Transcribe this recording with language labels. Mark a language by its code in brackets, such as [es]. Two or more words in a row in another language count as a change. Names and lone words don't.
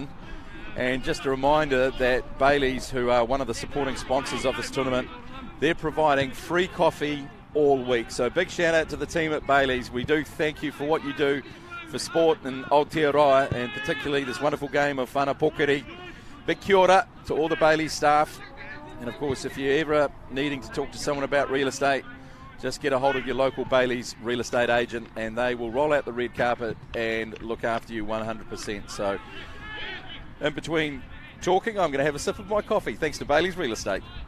[en] And just a reminder that Bailey's, who are one of the supporting sponsors of this tournament, they're providing free coffee all week. So big shout out to the team at Bailey's. We do thank you for what you do for sport in Aotearoa, and particularly this wonderful game of [mi] whana pokeri. [en] Big [mi] kia ora [en] to all the Bailey's staff. And of course, if you're ever needing to talk to someone about real estate, just get a hold of your local Bailey's real estate agent, and they will roll out the red carpet and look after you 100%. So in between talking, I'm going to have a sip of my coffee, thanks to Bailey's Real Estate.